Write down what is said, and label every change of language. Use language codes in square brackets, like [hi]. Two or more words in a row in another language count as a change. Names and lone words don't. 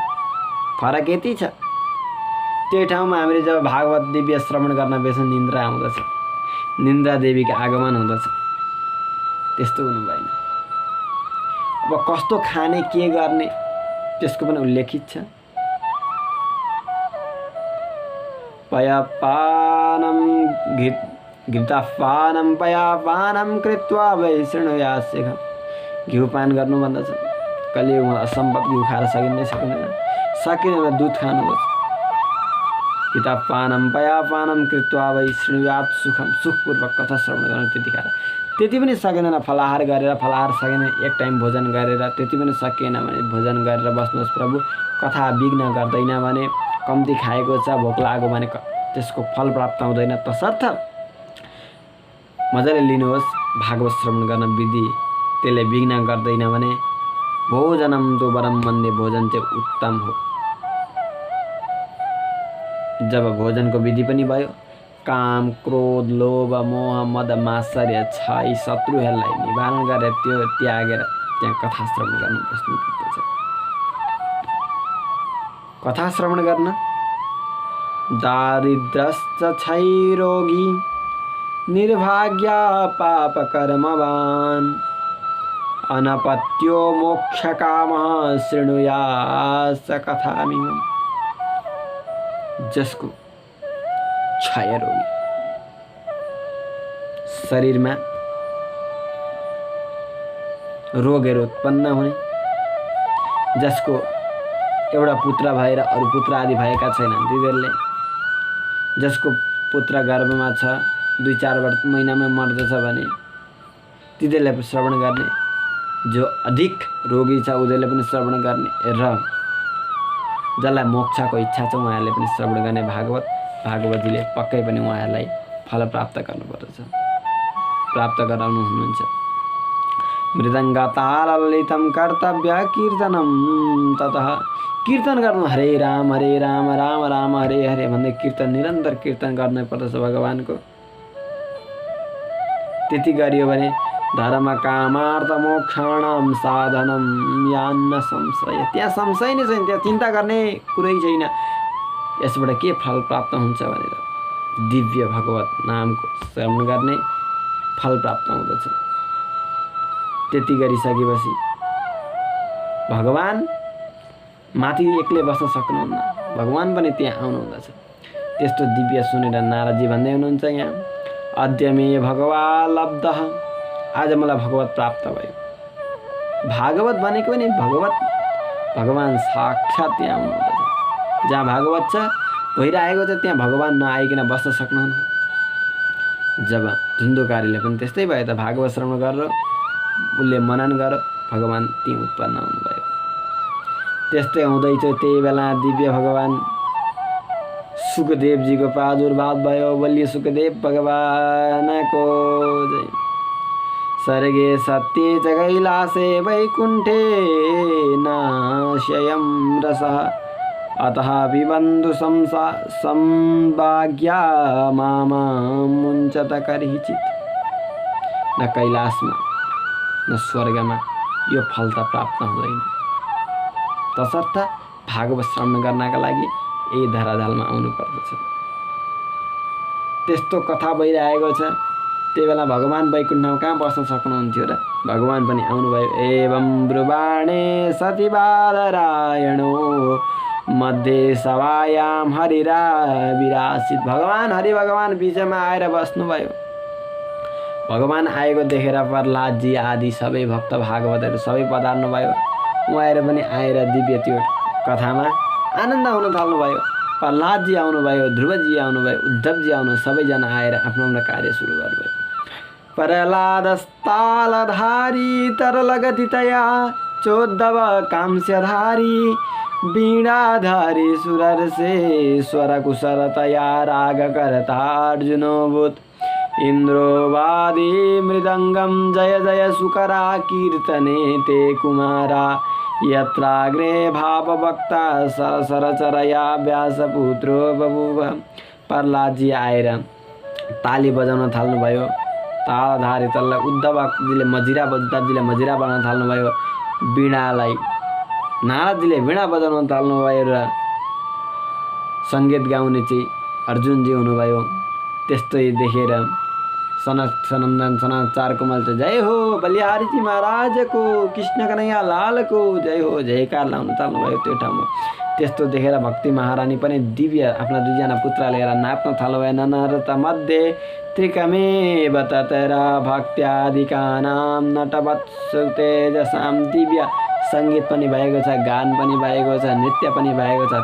[ne] फरक यति छ, त्यो ठाउँमा हामीले जब भागवत दिव्य श्रवण गर्न बेस निन्द्रा आउँदछ, निन्द्रा देवीको आगमन हुँदछ। त्यस्तो हुनु भएन। अब कस्तो खाने के गर्ने त्यसको पनि उल्लेखित छ। [sa] पयपानं घृतपानं पयपानं कृत्वा वै शृणुयास्य। [ne] घिउपान गर्नु भन्दछ। कलियुगमा असम्भव घिउ खाएर सकिँदैन। सकिँदैन दुध खानुहोस्। [sa] घृतपानं पयपानं कृत्वा वै शृणुयात् सुखम। [ne] सुखपूर्वक कथा श्रवण गर्नु त्यतिखेर। त्यति पनि सकिँदैन फलाहार गरेर, फलाहार सकेन एक टाइम भोजन गरेर, त्यति पनि सकिएन भने भोजन गरेर बस्नुहोस्। प्रभु कथा विघ्न गर्दैन भने, कम्ती खाएको छ भोक लाग्यो भने त्यसको फल प्राप्त हुँदैन। तसर्थ मजाले लिनुहोस् भागवत श्रवण गर्न विधि, त्यसले विघ्न गर्दैन भने [sa] भोजनम तो वरम मन्ये, [ne] भोजन चाहिँ उत्तम हो। जब भोजनको विधि पनि भयो, काम क्रोध लोभ मोह मद मात्सर्य छ यी शत्रुहरूलाई निवारण गरेर त्यो त्यागेर त्यहाँ कथा श्रवण गर्न बस्नुपर्दछ। कथा श्रवण गर्न [sa] दारिद्र्यश्च क्षयरोगी निर्भाग्या पाप कर्मवान् अनपत्यो मोक्षकामः शृणुयात् कथामिमम्। [ne] जसको क्षय रोगी, शरीरमा रोगहरू उत्पन्न हुने, जसको एउटा पुत्र भएर अरू पुत्र आदि भएका छैनन् तिनीहरूले, जसको पुत्र गर्भमा छ 2-4 महिनामै मर्दछ भने तिनीहरूले श्रवण गर्ने, जो अधिक रोगी छ उनीहरूले पनि श्रवण गर्ने, र जसलाई मोक्षको इच्छा छ उहाँहरूले पनि श्रवण गर्ने। भागवतीले पक्कै पनि उहाँहरूलाई फल प्राप्त गर्नुपर्दछ, प्राप्त गराउनु हुनुहुन्छ। [sa] मृदङ्गताललितं कर्तव्य कीर्तनं ततः। [ne] कीर्तन गर्नु हरे राम राम राम हरे हरे भन्दै कीर्तन निरन्तर कीर्तन गर्नै पर्दछ भगवानको। त्यति गरियो भने [sa] धर्म कामार्थ मोक्षाणां साधनं यान्न संशय। [ne] त्यहाँ संशय नै छैन, त्यहाँ चिन्ता गर्ने कुरै छैन यसबाट के फल प्राप्त हुन्छ भनेर। दिव्य भगवत नामको श्रवण गर्ने फल प्राप्त हुँदछ। त्यति गरिसकेपछि भगवान माथि एक्लै बस्न सक्नुहुन्न, भगवान पनि त्यहाँ आउनुहुँदछ। त्यस्तो दिव्य सुनेर नारदजी भन्दै हुनुहुन्छ यहाँ, [sa] अद्य मे भगवान् लब्धः, [ne] आज मलाई भगवत प्राप्त भयो। भागवत भनेको नि भगवान साक्षात त्यहाँ आउनुहुन्छ। जहाँ भागवत छ भइरहेको छ त्यहाँ भगवान नआइकन बस्न सक्नुहुन्न। जब धुन्धुकारीले पनि त्यस्तै भयो त, भागवत श्रवण गरेर उसले मनन गर भगवान त्यहीँ उत्पन्न हुनुभयो। त्यस्तै हुँदैछ त्यही बेला दिव्य भगवान सुखदेवजीको प्रादुर्भाव भयो। बोलिए सुखदेव भगवानको जय। [sa] सर्गे सत्ये च कैलासे वैकुण्ठे नाशयं रसः अतः पिबन्तु संभाग्या मामुञ्चत करिचित्। [ne] न कैलाशमा न स्वर्गमा यो फल त प्राप्त हुँदैन। तसर्थ भागवत श्रवण गर्नका लागि यही धराधालमा आउनु पर्दछ। त्यस्तो कथा भइरहेको छ। त्यही बेला भगवान वैकुण्ठमा कहाँ बस्न सक्नुहुन्थ्यो र? भगवान पनि आउनुभयो। [sa] एवं ब्रुवाणे सती बादरायणो मध्ये सभायां हरिरा विरासित। [ne] भगवान हरि भगवान बिचमा आएर बस्नुभयो। भगवान आएको देखेर प्रहलादजी आदि सबै भक्त भागवतहरू सबै पधार्नुभयो। उहाँहरू पनि आएर दिव्य त्यो कथामा आनन्द हुन थाल्नुभयो। प्रहलादजी आउनुभयो, ध्रुवजी आउनुभयो, उद्धवजी आउनु, सबैजना आएर आफ्नो आफ्नो कार्य सुरु गर्नुभयो। [sa] प्रहलादस्तालधारी तरलगतितया चोद्धव कांस्यधारी वीणाधारी सुरर्षे स्वरकुशलतया रागकर्ता अर्जुनोऽभूत्। इन्द्रोवादी मृदङ्गं जय जय सुकरा कीर्तने ते कुमारा यत्राग्रे भावभक्ता सरसरचरया व्यासपुत्रो बभूव। [ne] प्रहलादजी आएर ताली बजाउन थाल्नुभयो। तालधारी तल्ला उद्धवजीले मजिरा बजाउन थाल्नुभयो। वीणालाई नारदजीले वीणा बजाउन थाल्नुभयो र सङ्गीत गाउने चाहिँ अर्जुनजी हुनुभयो। त्यस्तै देखेर सनत सनन्दन सनत चार कुमल चाहिँ जय हो बलिहारीजी महाराजको, कृष्ण कन्हैया लालको जय हो जयकार लाउन थाल्नुभयो त्यो ठाउँमा। त्यस्तो देखेर भक्ति महारानी पनि दिव्य आफ्ना दुईजना पुत्र लिएर नाच्न थाल्नुभयो। [sa] ननरत मध्ये त्रिकमेव ततरा भक्त्यादिकानां नटवत्सु तेजसां। [ne] दिव्य सङ्गीत पनि भएको छ, गान पनि भएको छ, नृत्य पनि भएको छ।